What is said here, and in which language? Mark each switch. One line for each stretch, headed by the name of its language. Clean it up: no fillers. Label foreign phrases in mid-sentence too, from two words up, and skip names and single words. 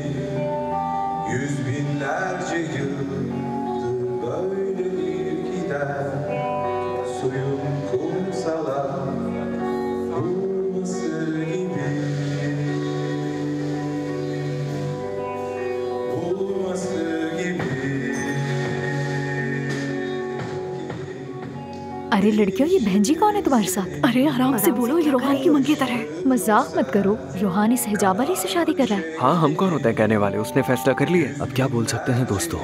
Turkish: Yüz binlerce yıldır böyledir gider, suyun kumsala vurması gibi, vurması gibi.
Hindi: अरे लड़कियों, ये बहन जी कौन है तुम्हारे साथ? अरे आराम से बोलो, ये रोहान की मंगेतर है। मजाक मत करो, रोहान इस हिजाब वाली से शादी कर रहा है। हाँ, हम कौन होते हैं कहने वाले? उसने फैसला कर लिया। अब क्या बोल सकते हैं दोस्तों?